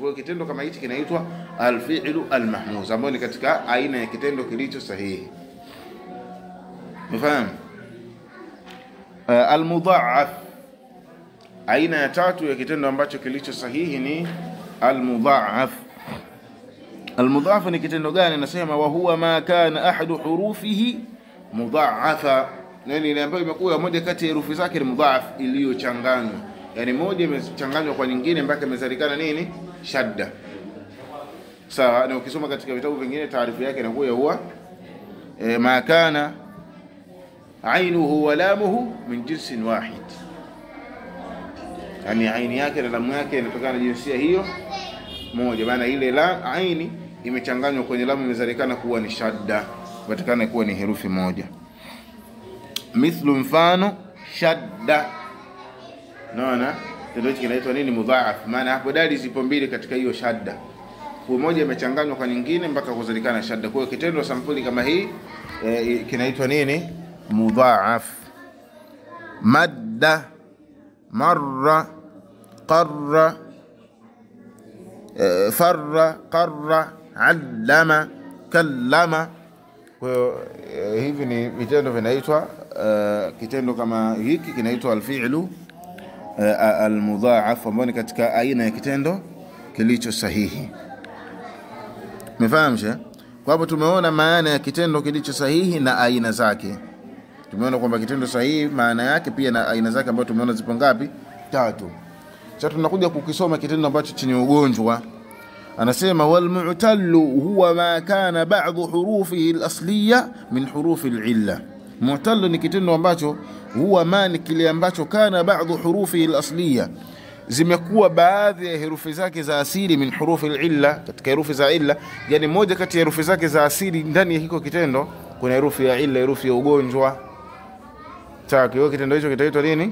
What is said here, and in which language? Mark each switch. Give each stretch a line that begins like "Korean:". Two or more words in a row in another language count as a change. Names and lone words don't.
Swahili: Kwa kitendo kama hichi kinaitwa
Arabic: الفعل المهموز,
Swahili: ambayo ni katika aina ya kitendo kilicho sahihi. Umefahamu? Al-mudha'af, aina ya 3 ya kitendo ambacho kilicho sahihi ni al-mudha'af. Almudha'af ni kitendo gani? Nasema
Arabic: وهو ما كان أحد حروفه مضعفا,
Swahili: nani ile ambayo imekuwa moja kati ya herufi zake ni mudha'af iliyochanganywa, yani moja imechanganywa kwa nyingine mpaka imezalikana nini? Shadda. Sawa, na ukisoma katika vitabu vingine taarifu yake inakuwa
Arabic: هو ما كان عينه ولامه من جنس واحد,
Swahili: yani aini yake na lamu yake inatokana na jinsia hiyo moja, maana ile la aini imechanganywa kwenye lamu imezalikana kuwa ni shadda, patikana kuwa ni herufi moja. Mithlu, mfano, shadda. Naona kitendo hiki kinaitwa nini? Mudha'af. Maana hapo dali zipo mbili katika hiyo shadda, kwa moja imechanganywa kwa nyingine mpaka kuzalikana shadda. Kwa hiyo kitendo sampuli kama hii kinaitwa nini? Mudha'af.
Arabic: مدّ، مرّ، قرّ، فرّ، قرّ، علّم، كلّم.
Swahili: Kwa hiyo hivi ni vitendo vinaitwa kitendo kama hiki kinaitwa
Arabic: الفعل المضعف,
Swahili: ambao ni katika aina ya kitendo kilicho sahihi. Umefahamu? Kwa hapo tumeona maana ya kitendo kilicho sahihi na aina zake. Tumeona kwamba kitendo sahihi maana yake pia na aina zake ambazo tumeona zipo ngapi? 3. Sasa tunakuja kukisoma kitendo ambacho chenye ugonjwa. Anasema
Arabic: والمعتل هو ما كان بعض حروفه الأصلية من حروف العلة.
Swahili: Mu'tallu ni kitendo ambacho huwa ni kile ambacho
Arabic: كان بعض حروفه الأصلية,
Swahili: zimekuwa baadhi ya herufi zake za asili
Arabic: من حروف العلة,
Swahili: katika herufi za illa, yani moja kati ya herufi zake za asili ndani ya hiko kitendo kuna herufi ya illa, herufi ya ugonjwa. Sawa, hiyo kitendo hicho kitaitwa nini?